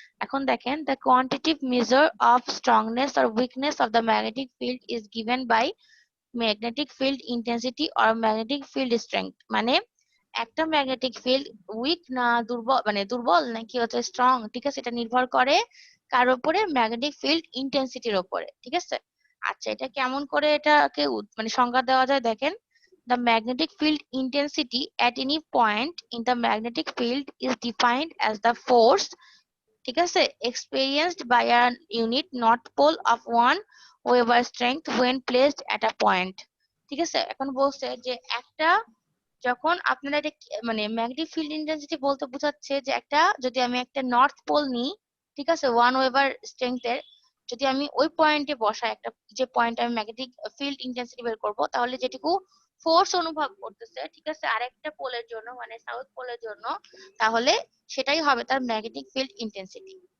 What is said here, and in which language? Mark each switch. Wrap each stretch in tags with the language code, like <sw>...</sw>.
<bn>এখন দেখেন,</bn> <en>The quantitative measure of strongness or weakness of the magnetic field is given by magnetic field intensity or magnetic field strength.</en> <bn>মানে একটা magnetic field week না দুর্বল, মানে দুর্বল নাকি হচ্ছে স্ট্রং, ঠিক আছে, এটা নির্ভর করে কার উপরে? ম্যাগনেটিক ফিল্ড ইন্টেন্সিটির উপরে, ঠিক আছে। আচ্ছা, এটা কেমন করে এটাকে মানে সংজ্ঞা দেওয়া যায় দেখেন,</bn> <en>the magnetic field intensity at any point in the magnetic field is defined as the force,</en> <bn>ঠিক আছে,</bn> <en>experienced by an unit north pole of one Weber strength when placed at a point, ঠিক আছে।</en> <bn>এখন বলছে যে একটা, যখন আপনারা এটা মানে ম্যাগনেটিক ফিল্ড ইন্টেন্সিটি বলতে বোঝাচ্ছে যে একটা, যদি আমি একটা নর্থ পোল নিই, ঠিক আছে, 1 ওয়েবার স্ট্রেংথের, যদি আমি ওই পয়েন্টে বসাই, একটা যে পয়েন্ট আমি ম্যাগনেটিক ফিল্ড ইন্টেন্সিটি বের করব, তাহলে যেটুকু ফোর্স অনুভব করতেছে, ঠিক আছে, আরেকটা পোলের জন্য মানে সাউথ পোলের জন্য, তাহলে সেটাই হবে তার ম্যাগনেটিক ফিল্ড ইন্টেন্সিটি।</bn>